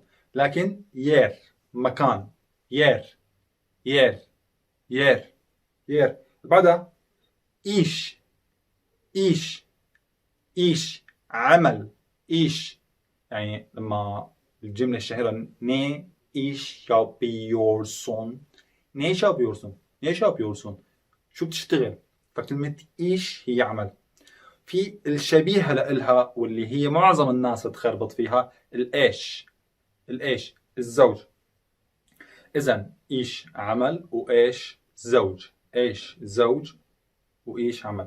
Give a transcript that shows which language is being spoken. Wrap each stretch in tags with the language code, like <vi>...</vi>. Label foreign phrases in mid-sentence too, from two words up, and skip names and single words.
<ar>لكن يير مكان يير يير يير يير. بعدها إيش إيش إيش عمل إيش. يعني لما الجملة الشهيرة</ar> <tr>ne iş yapıyorsun ne iş yapıyorsun ne iş yapıyorsun</tr> <ar>شو بتشتغل. فكلمة إيش هي عمل. في الشبيهة لإلها واللي هي معظم الناس تخربط فيها الإيش الإيش الزوج. إذا إيش عمل وإيش زوج إيش زوج وإيش عمل.</ar>